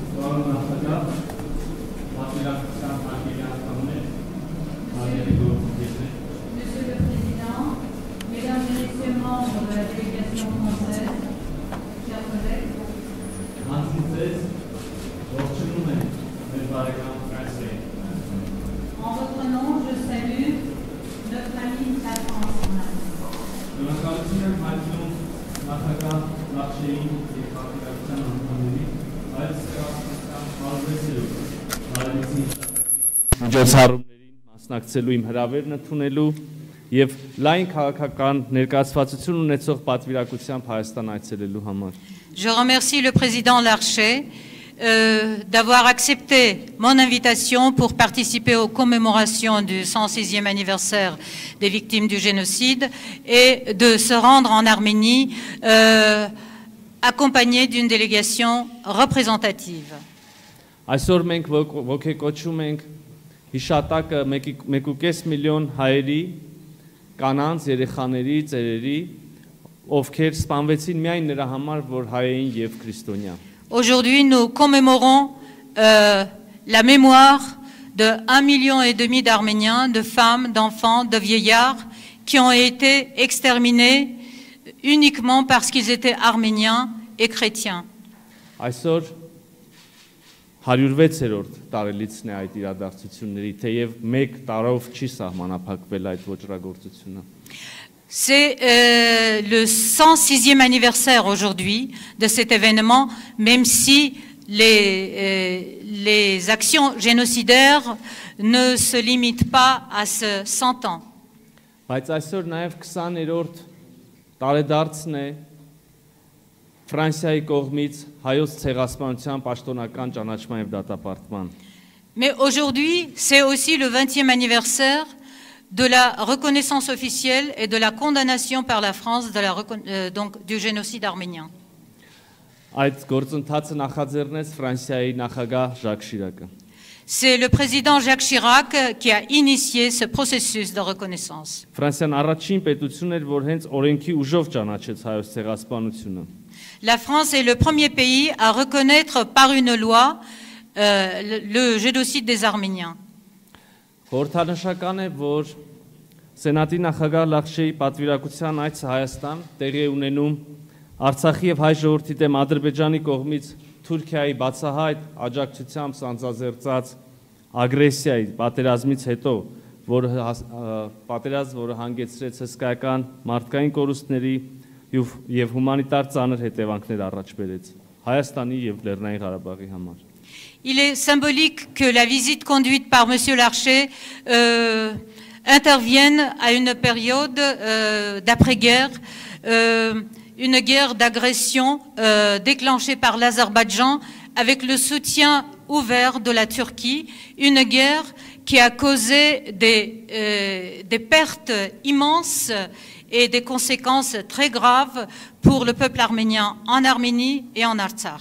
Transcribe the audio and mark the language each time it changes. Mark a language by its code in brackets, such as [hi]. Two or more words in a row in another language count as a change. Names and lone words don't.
[fr] Monsieur le Président, Mesdames et Messieurs membres de la délégation française, chers collègues, en votre nom, je salue notre ami la France. [hy] Միջոցառումներին մասնակցելու իմ հրավերն ընդունելու եւ լայն քաղաքական ներկայացվածություն ունեցող պատվիրակությամբ Հայաստան այցելելու համար։ [fr] Je remercie le président Larcher d'avoir accepté mon invitation pour participer aux commémorations du 106e anniversaire des victimes du génocide et de se rendre en Arménie accompagné d'une délégation représentative. [hy] Այսօր մենք ոգեկոչում ենք հիշատակը 1.5 միլիոն հայերի, կանանց, երեխաների, ծերերի, ովքեր սպանվեցին միայն նրա համար, որ հայ էին եւ քրիստոնյա։ [fr] Aujourd'hui, nous commémorons la mémoire de 1,5 million d'Arméniens, de femmes, d'enfants, de vieillards qui ont été exterminés uniquement parce qu'ils étaient arméniens et chrétiens. [hy] Այսօր 106-րդ տարելիցն է այդ իրադարձությունների, թեև 1 տարով չի սահմանափակվել այդ ոճրագործությունը։ [fr] C'est le 106e anniversaire aujourd'hui de cet événement, même si les actions génocidaires ne se limitent pas à ce 100 ans. [hy] Բայց այսօր նաև 20-րդ տարեդարձն է Ֆրանսիայի կողմից հայոց ցեղասպանության պաշտոնական ճանաչման եւ դատապարտման։ [fr] Mais aujourd'hui, c'est aussi le 20e anniversaire de la reconnaissance officielle et de la condamnation par la France donc, du génocide arménien. [hy] Այդ գործընթացը նախաձեռնեց Ֆրանսիայի նախագահ Ժակ Շիրակը։ [fr] C'est le président Jacques Chirac qui a initié ce processus de reconnaissance. [hy] Ֆրանսիան առաջին պետությունն էր, որ հենց օրենքի ուժով ճանաչեց հայոց ցեղասպանությունը։ [fr] La France est le premier pays à reconnaître par une loi le génocide des Arméniens. [hy] Խորհրդանշական է, որ Սենատի նախագահ Լախշեի պատվիրակության այցը Հայաստան տեղի է ունենում Արցախի եւ հայ ժողովրդի դեմ Ադրբեջանի կողմից Թուրքիայի բացահայտ աջակցությամբ սանձազերծած ագրեսիայի պատերազմից հետո, որը հանգեցրեց հսկայական մարդկային կորուստների եւ հումանիտար ծանր հետևանքներ առաջ բերեց Հայաստանի եւ Լեռնային Ղարաբաղի համար։ [fr] Il est symbolique que la visite conduite par M. Larcher intervienne à une période d'après-guerre, une guerre d'agression déclenchée par l'Azerbaïdjan avec le soutien ouvert de la Turquie, une guerre qui a causé des pertes immenses et des conséquences très graves pour le peuple arménien en Arménie et en Artsakh.